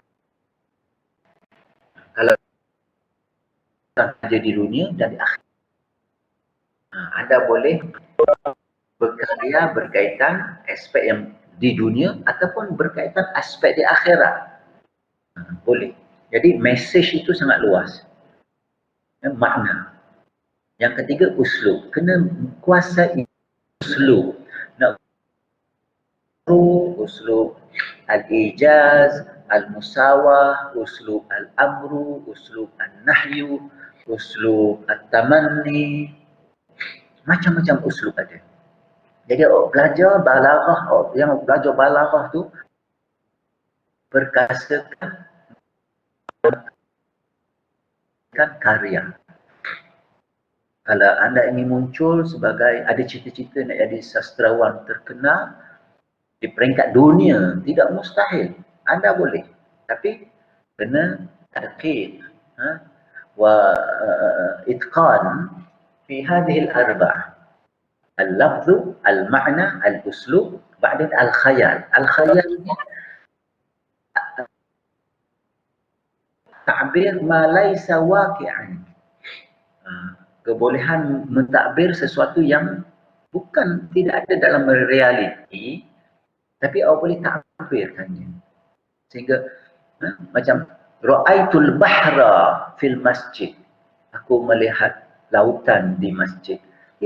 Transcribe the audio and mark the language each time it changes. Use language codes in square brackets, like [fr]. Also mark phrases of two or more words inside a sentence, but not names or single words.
[ms] Kalau saja di dunia dan di akhirat, anda boleh berkarya berkaitan aspek yang di dunia ataupun berkaitan aspek di akhirat. Boleh. Jadi message itu sangat luas. Makna. Yang ketiga, uslub. Kena kuasai uslub. [ar] Nak أسلوب الإيجاز، المساواة، أسلوب الأمر، أسلوب النهي، أسلوب التمني. [ms] Macam-macam uslub ada. Jadi belajar balaghah, yang belajar balaghah tu perkasakan karya. Kalau anda ingin muncul sebagai, ada cita-cita nak jadi sastrawan terkenal di peringkat dunia, tidak mustahil. Anda boleh. Tapi kena [ar] ترقيق وإتقان في هذه الأربع'. اللفظ، المعنى، الأسلوب، بعدين الخيال. Al-khayal ni تعبير ما ليس واقعا. [ms] Kebolehan mentakbir sesuatu yang bukan, tidak ada dalam realiti, tapi awak boleh takbirkannya. Sehingga macam [ar] رأيت البحر في المسجد. [ms] Aku melihat lautan di masjid.